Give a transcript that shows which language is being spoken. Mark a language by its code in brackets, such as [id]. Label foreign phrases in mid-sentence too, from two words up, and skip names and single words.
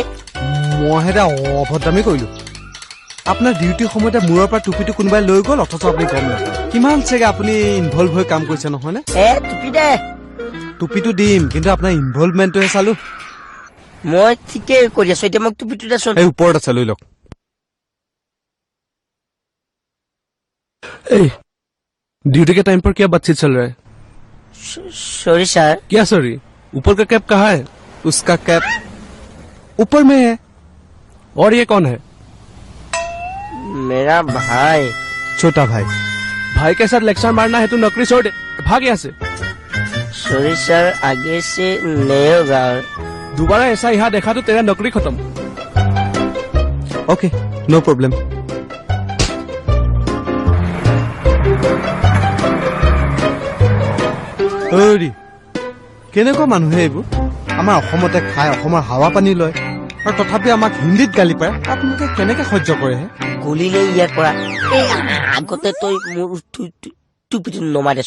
[as] মই এটা অভদ্ৰামী কৰিলো আপোনাৰ ডিউটিৰ সময়তে মূৰৰ পৰা টুপিটো কোনোবাই লৈ গ'ল অথচ আপুনি গম নাপায় কিমান চাগে আপুনি ইনভলভ হৈ কাম কৰিছে নহয় নে টুপি দে টুপিটো দিম কিন্তু আপোনাৰ ইনভলভমেণ্টটোহে চালো মই ঠিকেই কৰি আছো এতিয়া মোক টুপিটো দেচোন এই ওপৰত আছে লৈ লওক [hi] ड्यूटी के टाइम पर क्या बातचीत चल रहा है [en] sorry sir [hi] क्या सॉरी ऊपर का कैप कहाँ है उसका कैप ऊपर में है और ये कौन है मेरा भाई छोटा भाई भाई के साथ लेक्चर मारना है तू नौकरी छोड़ दे भाग यहाँ से [en] sorry sir [hi] आगे से नहीं होगा दोबारा ऐसा यहाँ देखा तो तेरा नौकरी खत्म [en] OK no problem [as] কেনেকুৱা মানুহে এইবোৰ আমাৰ অসমতে খাই অসমৰ হাৱা পানী লয় আৰু তথাপি আমাক হিন্দীত গালি পাৰে আপোনালোকে কেনেকে সহ্য কৰে গুলিলে ইয়াৰ পৰা আগতে তই মোৰ টুপিটো নমাই দেছো